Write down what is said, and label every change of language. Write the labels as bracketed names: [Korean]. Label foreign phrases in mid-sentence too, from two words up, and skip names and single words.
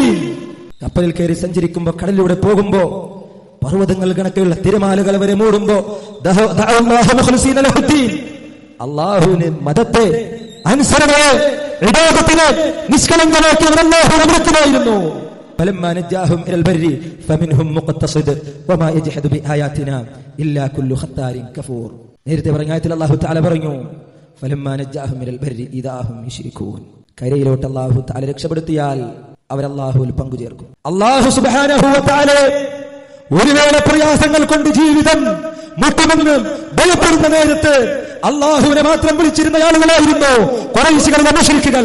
[Malayalam] കപ്പലിൽ കയറി സഞ്ചരിക്കുമ്പോൾ, കടലിലൂടെ പോകുമ്പോ, പർവ്വതങ്ങൾ കണക്കുള്ള തിരമാലകൾ വരെ മൂടുമ്പോ [Arabic] دعوا الله مخلصين له الدين, [Malayalam] അല്ലാഹുവിനെ മതത്തെ അനുസരണയെ ഇബാദത്തിനെ നിഷ്കളങ്കമാക്കിയവർ അല്ലാഹുവിനെ വിളിക്കുമായിരുന്നു. [Arabic] فلما نجاهم الى البر فمنهم مقتصد وما يجحد بآياتنا الا كل ختار كفور. [Malayalam] നേരത്തെ പറഞ്ഞ ആയത്തിൽ [Arabic] الله تعالى [Malayalam] പറഞ്ഞു [Arabic] فلما نجاهم الى البر اذا هم يشركون. [Malayalam] കരയിലോട്ട് [Arabic] الله تعالى [Malayalam] രക്ഷപ്പെടുത്തിയാൽ അവർ അല്ലാഹുവിൽ പങ്കുചേർക്കും. [Arabic] الله سبحانه وتعالى [Malayalam] ഒരു വേള പ്രയാസങ്ങൾ കൊണ്ട് ജീവിതം മുട്ടുമെന്ന് ഭയപ്പെടുന്ന നേരത്ത് അല്ലാഹുവിനെ മാത്രം വിളിച്ചിരുന്ന ആളുകളായിരുന്നു ഖുറൈശികളുടെ മുശ്രിക്കുകൾ.